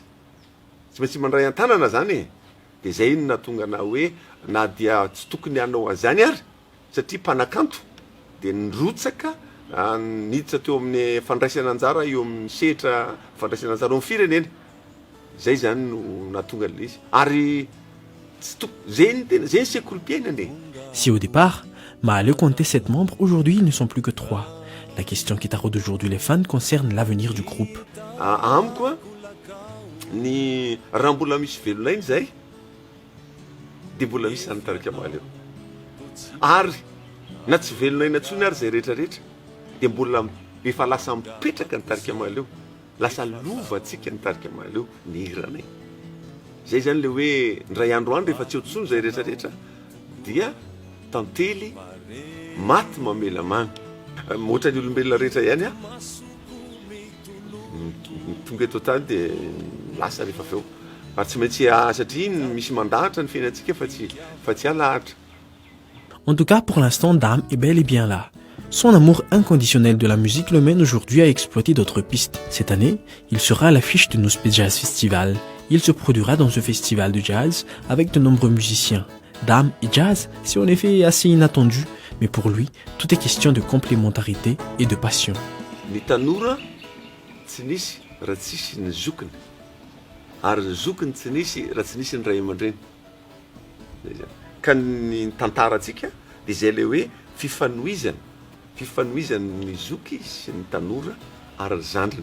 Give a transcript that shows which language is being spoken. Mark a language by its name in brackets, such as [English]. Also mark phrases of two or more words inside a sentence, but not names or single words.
[Malagasy] Tsy maintsy mandray an-tanana zany de zay no natonga na hoe na dia tsy tokony hanao azany ary satria mpanakanto de nirotsaka niditra teo amin'ny fandraisana anjara eo amin'ny sehatra fandraisana anjara eo amin'ny firenena. Zay zany no natonga l'izy ary zay ny sekolim-piainany. [French] Si au départ, Maleo comptait 7 membres, aujourd'hui ils ne sont plus que 3. La question qui taraude aujourd'hui les fans concerne l'avenir du groupe. Amiko ny raha mbola misy velonay zay de mbola misy any tarika Maleo. Ary na tsy velonay natsony ary zay rehetrarehetra de mbola efa lasa mipetraka ny tarika Maleo. Lasa lovantsika ny tarika Maleo ny hiranay. Zay zany le hoe ndray andro andro efa tsy otsony zay rehetrarehetra dia tantely maty mamela mamy. Ohatra ny olombelona rehetra ihany tonga eto tany de lasa rehefa feo. Ary tsy maintsy satria misy mandahatra ny fiainantsika fa tsy alahatra. En tout cas, pour l'instant, Dame est bel et bien là. Son amour inconditionnel de la musique le mène aujourd'hui à exploiter d'autres pistes. Cette année, il sera à l'affiche du Nospe Jazz Festival. Il se produira dans ce festival de jazz avec de nombreux musiciens. Dame et jazz, c'est en effet assez inattendu, mais pour lui, tout est question de complémentarité et de passion. [Malagasy] Ny tanora tsy nisy raha tsisy ny zokiny, ary ny zokiny tsy nisy raha tsy nisy ny ray aman-dreny. Zay zany. Ka ny tantarantsika dia izay le hoe fifanohizany ny zoky sy ny tanora ary ny zandriny.